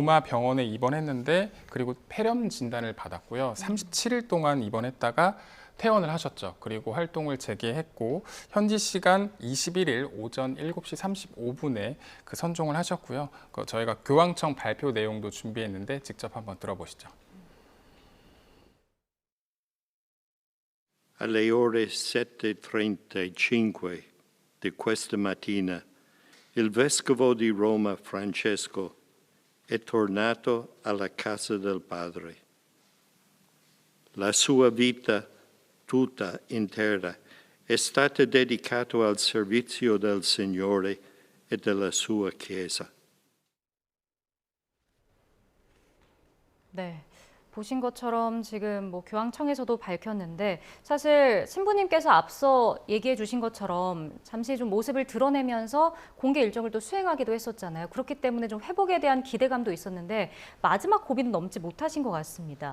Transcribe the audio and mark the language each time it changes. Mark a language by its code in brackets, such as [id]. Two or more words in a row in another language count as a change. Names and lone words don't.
[ko] 로마 병원에 입원했는데 그리고 폐렴 진단을 받았고요. 37일 동안 입원했다가 퇴원을 하셨죠. 그리고 활동을 재개했고 현지 시간 21일 오전 7시 35분에 그 선종을 하셨고요. 저희가 교황청 발표 내용도 준비했는데 직접 한번 들어보시죠. [it] Alle ore 7:35 di questa mattina il vescovo di Roma Francesco è tornato alla casa del Padre. La sua vita tutta intera è stata dedicata al servizio del Signore e della sua Chiesa. [ko] 네. 보신 것처럼 지금 교황청에서도 밝혔는데 사실 신부님께서 앞서 얘기해 주신 것처럼 잠시 좀 모습을 드러내면서 공개 일정을 또 수행하기도 했었잖아요. 그렇기 때문에 좀 회복에 대한 기대감도 있었는데 마지막 고비는 넘지 못하신 것 같습니다.